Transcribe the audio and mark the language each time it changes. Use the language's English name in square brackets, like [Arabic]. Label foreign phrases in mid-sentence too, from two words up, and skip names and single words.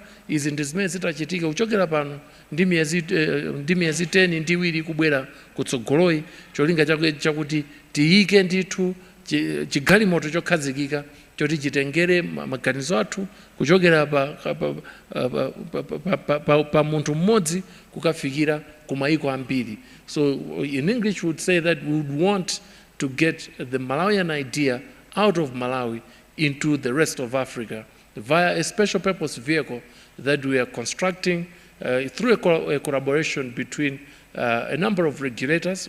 [Nyanja] Izi ndi zimene zitachitika kuchokera pano ndi miyezi 10 ndi iwiri kubwera kutsogoloyi. Cholinga chakuti tiyike ndithu chigalimoto chokhazikika choti chitengere maganizo athu kuchokera pa munthu mmodzi kukafikira ku mayiko ambiri. [English] So in English we would say that we would want to get the Malawian idea out of Malawi into the rest of Africa via a special purpose vehicle that we are constructing through a collaboration between a number of regulators.